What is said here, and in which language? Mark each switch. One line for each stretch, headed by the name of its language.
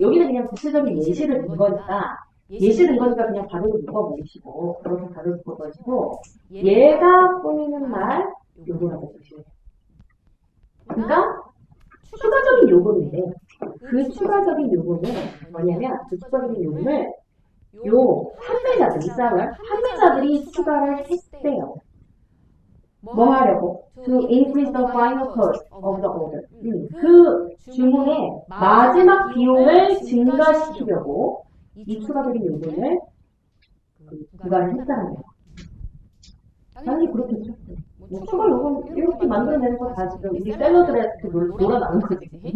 Korean: 여기는 그냥 구체적인 예시를 든 거니까 그냥 바로 묶어버리시고 그렇게 바로 묶어버리시고 얘가 꾸미는 말 요거라고 보시면 돼요. 그러니까 추가적인 요금인데 그 추가적인 요금은 뭐냐면 그 추가적인 요금을 요 판매자들, 리셀러, 판매자들이 추가를 했대요. 뭐 하려고?
English: To increase the final cost of the order.
Korean: 그 주문의 마지막 비용을 증가시키려고 이 추가적인 요금을 부과를 했다는 거예요. 당연히 그렇겠죠. 뭐 추가 요금 이렇게 만들어내는 거 다 지금 우리 셀러들한테 놀아나는 거지.